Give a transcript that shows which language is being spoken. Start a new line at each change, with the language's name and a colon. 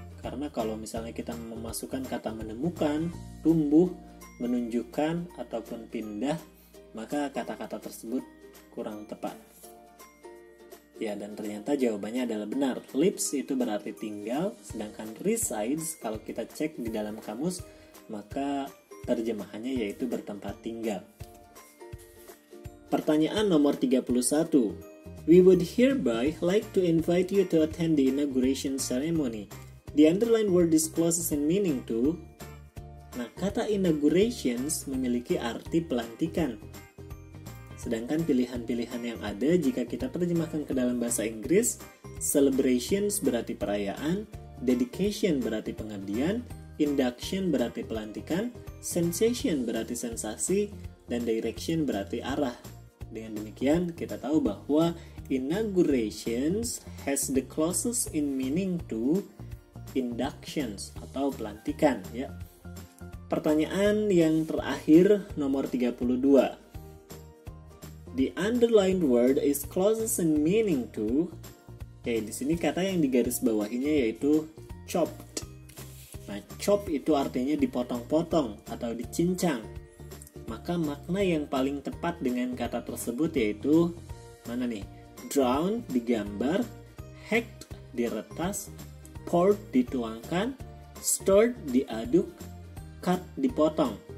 Indonesian: Karena kalau misalnya kita memasukkan kata menemukan, tumbuh, menunjukkan, ataupun pindah, maka kata-kata tersebut kurang tepat. Ya, dan ternyata jawabannya adalah benar. Lives itu berarti tinggal, sedangkan resides kalau kita cek di dalam kamus, maka terjemahannya yaitu bertempat tinggal. Pertanyaan nomor 31.
English: We would hereby like to invite you to attend the inauguration ceremony. The underlined word discloses in meaning to.
Indonesian: Nah, kata inaugurations memiliki arti pelantikan. Sedangkan pilihan-pilihan yang ada jika kita terjemahkan ke dalam bahasa Inggris, celebrations berarti perayaan, dedication berarti pengabdian, induction berarti pelantikan, sensation berarti sensasi, dan direction berarti arah. Dengan demikian, kita tahu bahwa
English: inaugurations has the closest in meaning to inductions
Indonesian: atau pelantikan ya. Pertanyaan yang terakhir nomor 32.
English: The underlined word is closest in meaning to.
Indonesian: Oke, di sini kata yang digarisbawahinya yaitu chopped. Nah, chop itu artinya dipotong-potong atau dicincang. Maka makna yang paling tepat dengan kata tersebut yaitu mana nih? Drown digambar, hacked diretas, poured dituangkan, stirred diaduk, cut, dipotong.